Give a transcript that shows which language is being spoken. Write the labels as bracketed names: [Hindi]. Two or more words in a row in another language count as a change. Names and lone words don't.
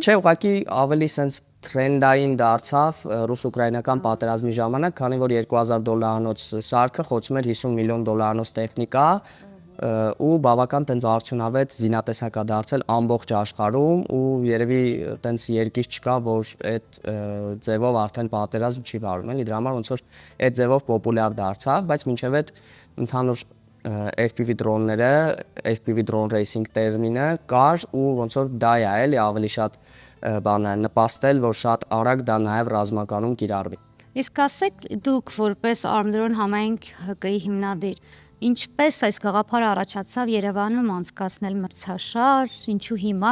[Armenian] Չէ, ուղղակի ավելի sense trend-ային դարձավ ռուս-ուկրաինական պատերազմի ժամանակ, քանի որ $2000 սարքը խոցում էր $50 միլիոն տեխնիկա ու բավական տենց արդյունավետ զինատեսակ է դարձել ամբողջ աշխարհում ու երևի տենց երկիր չկա, որ այդ ձևով արդեն պատերազմ չի վարում, էլի դրա համար ոնց որ այդ ձևով պոպուլյար դարձավ, բայց մինչև այդ ընդհանուր FPV դրոնները, [English] FPV drone racing [Armenian] տերմինը կար ու ոնց որ դա է էլի ավելի շատ բանը նպաստել, որ շատ արագ դա նաև ռազմականում կիրառվի։ Իսկ ասեք դուք որպես Arm-Drone համայնք ՀԿ-ի հիմնադիր, ինչպես այս գաղափարը առաջացավ Երևանում անցկացնել մրցաշար, ինչու հիմա։